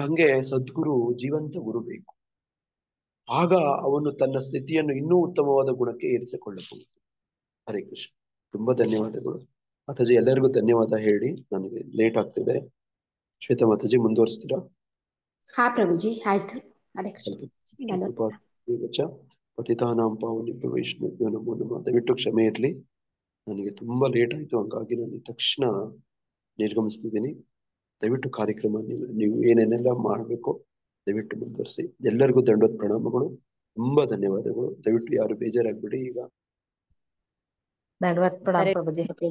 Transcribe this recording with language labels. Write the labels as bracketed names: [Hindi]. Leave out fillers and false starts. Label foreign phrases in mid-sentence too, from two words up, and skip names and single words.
[Kannada] ಹಂಗೆ ಸದ್ಗುರು ಜೀವಂತ ಗುರು ಬೇಕು. ಆಗ ಅವನು ತನ್ನ ಸ್ಥಿತಿಯನ್ನು ಇನ್ನೂ ಉತ್ತಮವಾದ ಗುಣಕ್ಕೆ ಏರಿಸಿಕೊಳ್ಳಬಹುದು. [Sanskrit] ಹರೇ ಕೃಷ್ಣ. [Kannada] ತುಂಬಾ ಧನ್ಯವಾದಗಳು ಮಾತಾಜಿ. ಎಲ್ಲರಿಗೂ ಧನ್ಯವಾದ ಹೇಳಿ, ನನಗೆ ಲೇಟ್ ಆಗ್ತಿದೆ. ಶ್ವೇತಾ ಮಾತಾಜಿ ಮುಂದುವರಿಸ್ತೀರಾ? ಹಾ ಪ್ರಭುಜಿ, ಆಯ್ತು. [Sanskrit] ಹರೇ ಕೃಷ್ಣ. ಪತಿತಾನಾಂ ಪಾವನೇಭ್ಯೋ ವೈಷ್ಣವೇಭ್ಯೋ ನಮೋ ನಮಃ. [Kannada] ದಯವಿಟ್ಟು ಕ್ಷಮೆ ಇರ್ಲಿ, ನನಗೆ ತುಂಬಾ ಲೇಟ್ ಆಯ್ತು, ಹಂಗಾಗಿ ನಾನು ತಕ್ಷಣ ನಿರ್ಗಮಿಸ್ತಿದ್ದೀನಿ. ದಯವಿಟ್ಟು ಕಾರ್ಯಕ್ರಮ ನೀವು ಏನೇನೆಲ್ಲ ಮಾಡಬೇಕು ದಯವಿಟ್ಟು ಮುಂದುವರಿಸಿ. ಎಲ್ಲರಿಗೂ ದಂಡೋತ್ ಪ್ರಣಾಮಗಳು, ತುಂಬಾ ಧನ್ಯವಾದಗಳು. ದಯವಿಟ್ಟು ಯಾರು ಬೇಜಾರಾಗ್ಬಿಡಿ. ಈಗ ದಂಡವತ್ ಪ್ರಣಾಮ ಪ್ರಭುಜಿ.